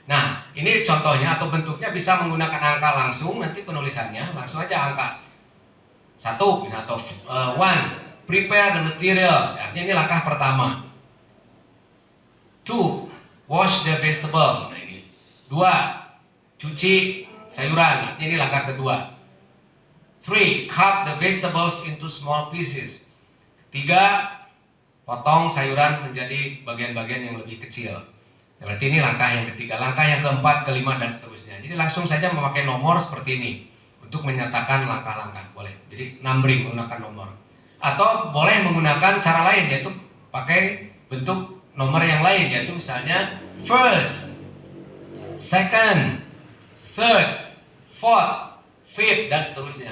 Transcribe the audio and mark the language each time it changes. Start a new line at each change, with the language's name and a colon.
Indonesian: Nah, ini contohnya atau bentuknya bisa menggunakan angka langsung, nanti penulisannya langsung aja angka 1 atau 1,
English: prepare the materials,
Indonesian: artinya ini langkah pertama. 2,
English: wash the vegetable.
Indonesian: Nah, ini 2, cuci sayuran, artinya ini langkah kedua.
English: 3, cut the vegetables into small pieces.
Indonesian: 3, potong sayuran menjadi bagian-bagian yang lebih kecil. Berarti ini langkah yang ketiga. Langkah yang keempat, kelima, dan seterusnya. Jadi langsung saja memakai nomor seperti ini untuk menyatakan langkah-langkah. Boleh. Jadi numbering menggunakan nomor. Atau boleh menggunakan cara lain, yaitu pakai bentuk nomor yang lain, yaitu misalnya
English: first, second, third, fourth, fifth,
Indonesian: dan seterusnya.